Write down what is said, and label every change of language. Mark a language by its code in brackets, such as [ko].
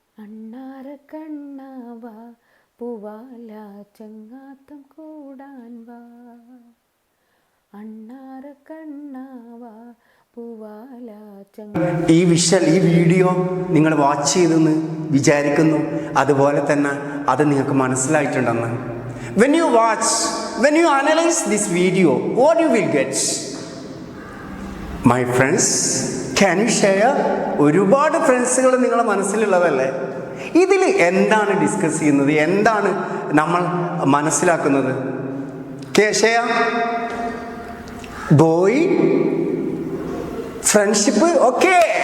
[ml] അണ്ണാര കണ്ണാവാ പൂവാല ചങ്ങാത്തം കൂടാൻ വാ. അണ്ണാര കണ്ണാവാ പൂവാല ചങ്ങാത്തം. ഈ വീഡിയോ നിങ്ങൾ വാച്ച് ചെയ്തെന്ന് വിചാരിക്കുന്നു. അതുപോലെ തന്നെ അത് നിങ്ങൾക്ക് മനസ്സിലായിട്ടുണ്ടെന്ന്. [en] When you analyze this video, what you will get? My friends, can you share? [ml] ഒരുപാട് ഫ്രണ്ട്സുകൾ നിങ്ങളുടെ മനസ്സിലുള്ളതല്ലേ? ഇതിൽ എന്താണ് ഡിസ്കസ് ചെയ്യുന്നത്? എന്താണ് നമ്മൾ മനസ്സിലാക്കുന്നത്? ഷെയർ. [en] Boy friendship, okay.